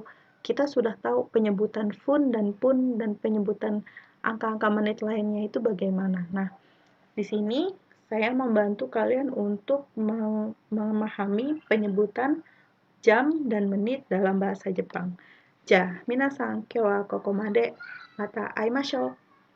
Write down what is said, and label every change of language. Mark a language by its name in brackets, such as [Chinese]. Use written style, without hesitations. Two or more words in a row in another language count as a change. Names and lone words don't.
[Indonesian] Kita sudah tahu penyebutan fun dan pun dan penyebutan angka-angka menit lainnya itu bagaimana. Nah, di sini saya membantu kalian untuk memahami penyebutan jam dan menit dalam bahasa Jepang. [Japanese] じゃ、皆さん、今日はここまで。また会いましょう.